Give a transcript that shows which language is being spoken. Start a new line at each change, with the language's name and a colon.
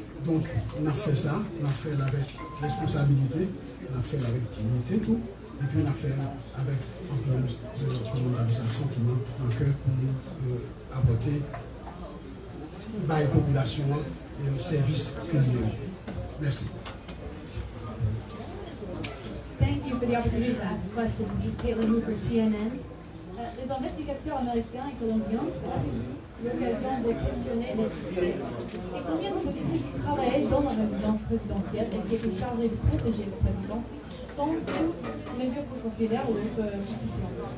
French: Donc, on a fait ça, on a fait avec responsabilité, on a fait avec dignité, tout, et puis on a fait avec un peu de sentiment dans le cœur pour nous apporter à la population et au service que nous méritons. Merci.
English: Thank you for the opportunity to ask questions. This is Caitlin Hooper, CNN.
French: Les investigateurs américains et colombiens ont eu l'occasion de questionner les suspects. Et combien de policiers qui travaillaient dans la résidence présidentielle et qui étaient chargés de protéger le président sont sous mesures précautionnaires ou position?